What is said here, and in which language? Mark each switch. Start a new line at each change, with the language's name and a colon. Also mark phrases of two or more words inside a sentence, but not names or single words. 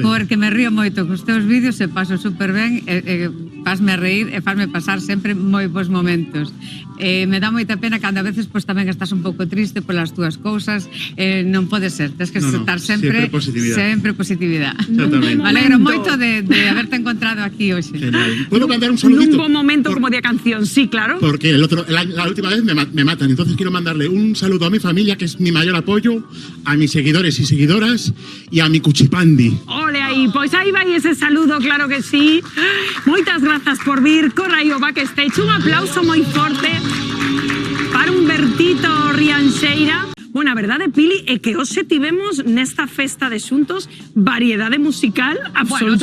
Galician: Porque me río moito cos teus vídeos e paso super ben, fasme reír e fasme pasar sempre moi bons momentos. Me dá moita pena cando a veces pois tamén estás un pouco triste polas túas cousas, non pode ser, tens que estar sempre positividade. Exactamente. Me alegro moito de haberte encontrado aquí hoxe. Genial.
Spanish: ¿Puedo mandar un saludito? Nun buen momento como de canción, sí, claro. Porque la última vez me matan, entonces quiero mandarle un saludo a mi familia, que es mi mayor apoyo, a mis seguidores y seguidoras, y a mi cuchipandi.
Galician: Ole aí, pois aí vai ese saludo, claro que sí. Moitas grazas por vir, corra aí o backstage. Un aplauso moi forte para Humbertito Rianxeira. Bueno, a verdade, Pili, é que hoxe tivemos nesta festa de xuntos variedade musical absolutamente.